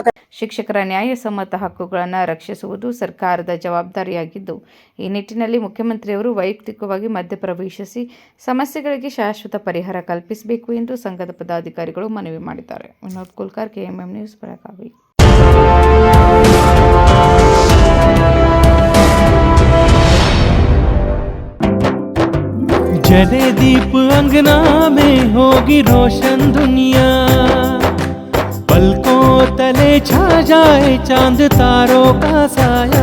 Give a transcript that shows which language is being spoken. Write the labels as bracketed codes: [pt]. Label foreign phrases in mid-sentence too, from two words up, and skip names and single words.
[kn] ಶಿಕ್ಷಕರ ನ್ಯಾಯಸಮ್ಮತ ಹಕ್ಕುಗಳನ್ನು ರಕ್ಷಿಸುವುದು ಸರ್ಕಾರದ ಜವಾಬ್ದಾರಿಯಾಗಿದ್ದು, ಈ ನಿಟ್ಟಿನಲ್ಲಿ ಮುಖ್ಯಮಂತ್ರಿಯವರು ವೈಯಕ್ತಿಕವಾಗಿ ಮಧ್ಯಪ್ರವೇಶಿಸಿ ಸಮಸ್ಯೆಗಳಿಗೆ ಶಾಶ್ವತ ಪರಿಹಾರ ಕಲ್ಪಿಸಬೇಕು ಎಂದು ಸಂಘದ ಪದಾಧಿಕಾರಿಗಳು ಮನವಿ ಮಾಡಿದ್ದಾರೆ. ವಿನೋದ್ ಕುಲ್ಕರ್, KMM ನ್ಯೂಸ್, ಬೆಳಗಾವಿ. [hi] जले दीप अंगना में होगी रोशन दुनिया, में छा जाए चांद तारों का साया।